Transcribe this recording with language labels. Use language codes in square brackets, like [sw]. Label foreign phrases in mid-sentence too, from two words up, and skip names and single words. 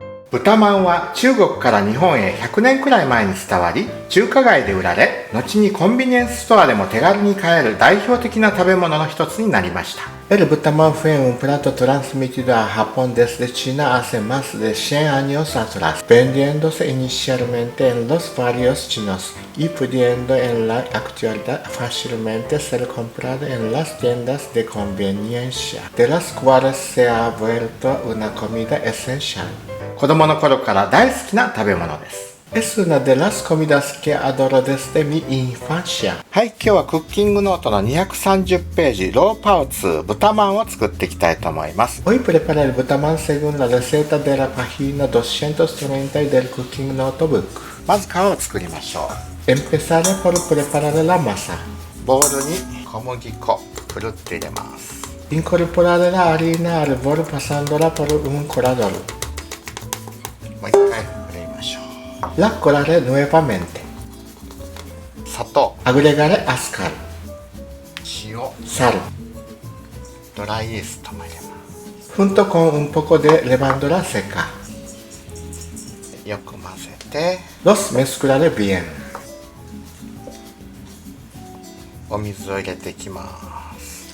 [ja] 豚まんは中国から日本へ100年くらい前に伝わり、中華街で売られ、後にコンビニエンスストアでも手軽に買える代表的な食べ物の一つになりました。 [es] El Butamán fue un plato transmitido a Japón desde China hace más de 100 años atrás, vendiéndose inicialmente en los barrios chinos y pudiendo en la actualidad fácilmente ser comprado en las tiendas de conveniencia, de las cuales se ha vuelto una comida esencial. [ja] 子供の頃から大好きな食べ物です。 [es] Es una de las comidas que adoro desde mi infancia. [ja] はい、今日はクッキングノートの230ページ、ローパオツー豚まんを作っていきたいと思います。 [es] Hoy preparé el butamán según la receta de la página 230 del Cooking Notebook. [ja] まず皮を作りましょう。 [es] Empezaré por preparar la masa. [ja] ボウルに小麦粉、ふるって入れます。 [es] Incorporaré la harina al bol pasándola por un colador. [ja] もう一回ふるいましょう。 [es] La colaré nuevamente. [ja] 砂糖、 [es] Agregaré azúcar, [ja] 塩、 [es] sal, [ja] ドライイーストも入れま [es] junto con un poco de levadura seca. [ja] す。よく混ぜて、 [es] Los mezclaré bien. [ja] お水を入れていきます。